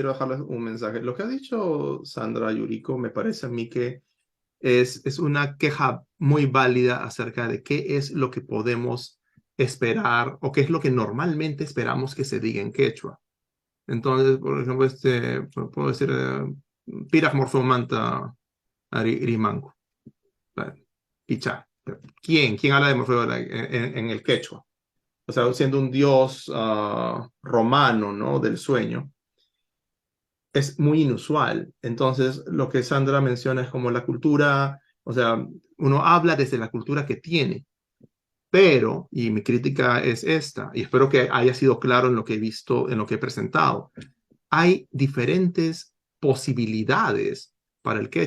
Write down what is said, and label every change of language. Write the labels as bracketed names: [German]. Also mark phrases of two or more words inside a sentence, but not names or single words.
[Spanish] Quiero dejarles un mensaje. Lo que ha dicho Sandra Yuriko me parece a mí que es una queja muy válida acerca de qué es lo que podemos esperar o qué es lo que normalmente esperamos que se diga en quechua. Entonces, por ejemplo, puedo decir, [Quechua] piraj morfeomanta rimango. Picha. [Spanish] ¿Quién habla de Morfeo en el quechua? O sea, siendo un dios romano, ¿no? Del sueño, es muy inusual. Entonces, lo que Sandra menciona es como la cultura, o sea, uno habla desde la cultura que tiene, pero, y mi crítica es esta, y espero que haya sido claro en lo que he visto, en lo que he presentado, hay diferentes posibilidades para el quechua.